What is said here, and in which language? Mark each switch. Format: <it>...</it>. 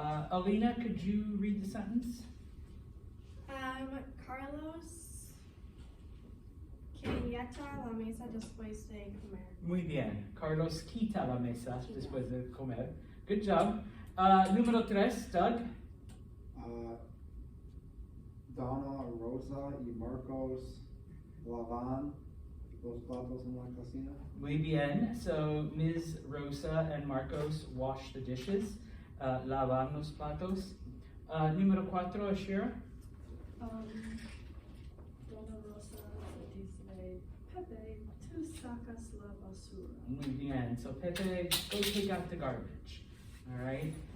<en>Alina, could you read the sentence?</en> <es>Carlos quita la mesa después de comer. Muy bien. Carlos quita la mesa después de comer.</es> <en>Good job.</en> <es>Número tres,</es> <en>Doug.</en> <es>Donna, Rosa y Marcos lavan los platos en la cocina. Muy bien. So Ms.</es> <en>Rosa and Marcos wash the dishes.</en> <es>Lavan los platos. Número cuatro, Ashira. Dona Rosa dice, Pepe, tú sacas la basura. Muy bien.</es> <en>So Pepe, go take out the garbage. All right.</en>